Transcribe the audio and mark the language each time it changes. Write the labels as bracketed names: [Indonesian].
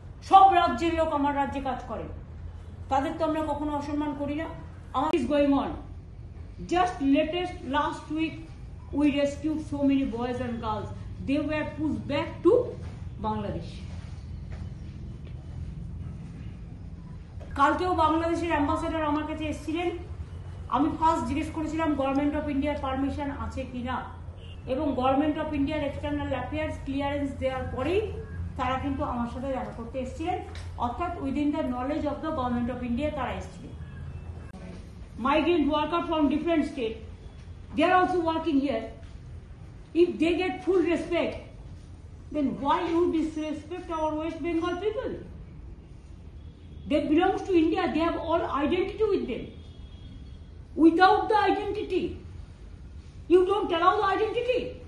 [Bangla] সব রাজ্যের লোক আমার রাজ্যে কাজ করে, তাদের তো আমরা কখনো অসম্মান করি না। আমার [English] Is going on. Just latest last week we rescued so many boys and girls. They were pushed back to Bangladesh. [Bangla] কালকেও বাংলাদেশের অ্যাম্বাসেডর আমার কাছে এসেছিলেন। আমি ফার্স্ট জিজ্ঞেস করেছিলাম গভর্নমেন্ট অফ ইন্ডিয়ার পারমিশন আছে কিনা, এবং গভর্নমেন্ট অফ ইন্ডিয়ার এক্সটার্নাল অ্যাফেয়ার্স ক্লিয়ারেন্স দেওয়ার পরেই তারা কিন্তু আমার সাথে দেখা করতে এসেছিলেন, অর্থাৎ [English] within the knowledge of the government of India [Bangla] তারা এসেছিলেন। [English] Migrant worker from different state, they are also working here. If they get full respect, then why you disrespect our West Bengal people? They belong to India. They have all identity with them. Without the identity, you don't allow the identity.